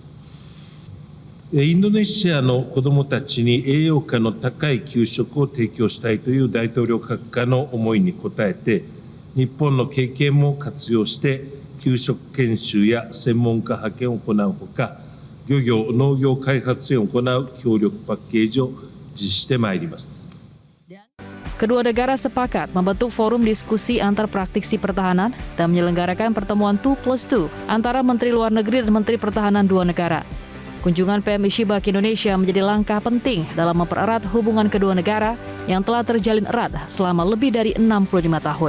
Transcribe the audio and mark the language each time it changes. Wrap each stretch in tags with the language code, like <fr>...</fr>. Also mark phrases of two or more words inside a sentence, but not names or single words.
<ja>インドネシアの子どもたちに栄養価の高い給食を提供したいという大統領閣下の思いに応えて、日本の経験も活用して給食研修や専門家派遣を行うほか、漁業・農業開発支援を行う協力パッケージを実施してまいります。</ja> <id>Kedua negara sepakat membentuk forum diskusi antar praktisi pertahanan dan menyelenggarakan pertemuan 2+2 antara Menteri Luar Negeri dan Menteri Pertahanan dua negara. Kunjungan PM Ishiba ke Indonesia menjadi langkah penting dalam mempererat hubungan kedua negara yang telah terjalin erat selama lebih dari 65 tahun.</id>